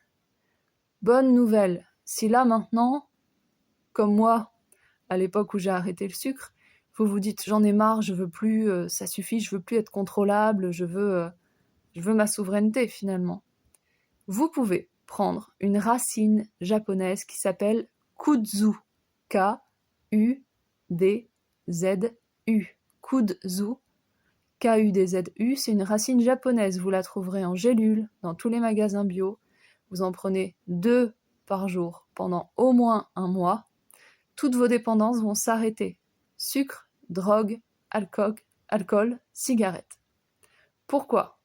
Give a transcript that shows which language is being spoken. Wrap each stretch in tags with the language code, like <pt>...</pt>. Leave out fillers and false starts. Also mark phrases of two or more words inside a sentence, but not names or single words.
<fr>Bonne nouvelle, si là maintenant, comme moi, à l'époque où j'ai arrêté le sucre, vous vous dites j'en ai marre, je veux plus, ça suffit, je veux plus être contrôlable, je veux ma souveraineté finalement. Vous pouvez prendre une racine japonaise qui s'appelle kudzu, K-U-D-Z-U, kudzu, K-U-D-Z-U, c'est une racine japonaise, vous la trouverez en gélule dans tous les magasins bio, vous en prenez 2 par jour pendant au moins 1 mois, toutes vos dépendances vont s'arrêter, sucre, drogue, alcool, cigarette. Pourquoi ?</fr>